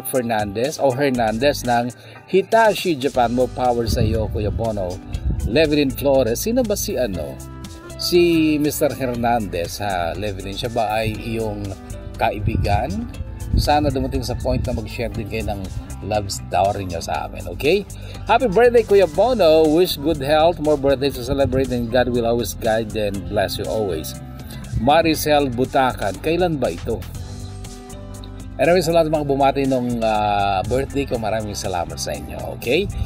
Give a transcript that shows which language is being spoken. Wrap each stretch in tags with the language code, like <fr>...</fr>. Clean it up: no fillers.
<tl>Fernandez o Hernandez ng Hitachi Japan. Mo power sa iyo, Kuya Bono. Livin Flores, sino ba si Si Mr. Hernandez, ha? Livin, siya ba ay iyong kaibigan? Sana dumating sa point na mag-share din kayo ng love story niyo sa amin, okay?</tl> <en>Happy birthday, Kuya Bono. Wish good health, more birthdays to celebrate, and God will always guide and bless you always.</en> <tl>Maricel Butakan, kailan ba ito? Anyway, sa lahat ng mga bumati nung birthday ko, maraming salamat sa inyo, okay?</tl>